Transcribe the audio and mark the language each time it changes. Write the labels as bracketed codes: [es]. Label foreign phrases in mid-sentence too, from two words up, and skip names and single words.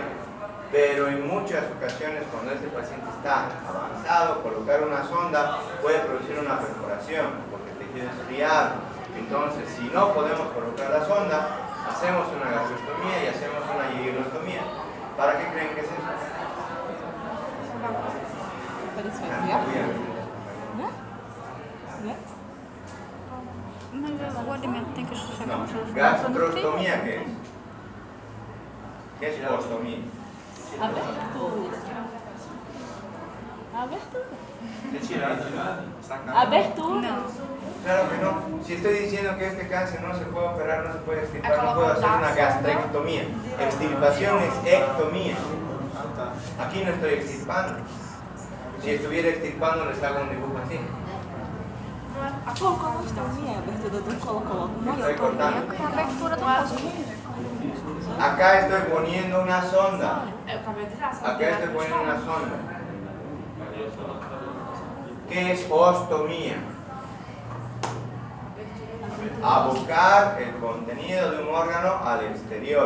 [es] Pero en muchas ocasiones, cuando este paciente está avanzado, colocar una sonda puede producir una perforación, porque el tejido es friado. Entonces, si no podemos colocar la sonda, hacemos una gastrostomía y hacemos una yeyunostomía. ¿Para qué creen que es eso? [pt] Mas o alimento tem que chegar [es] No, [pt] no seu [es] gastrostomía, ¿qué es? ¿Qué es ostomía? Abertura. Claro que no. Si estoy diciendo que este cáncer no se puede operar, no se puede extirpar, no puedo hacer una gastrectomía. Extirpación es ectomía. Aquí no estoy extirpando. Si estuviera extirpando, les hago un dibujo así. [pt] A colostomia é a abertura do colo. [es] Estoy cortando. [pt] É a abertura do rosto. [es] Acá estoy poniendo una sonda. Acá estoy poniendo una sonda. ¿Qué es ostomía? Abocar el contenido de un órgano al exterior.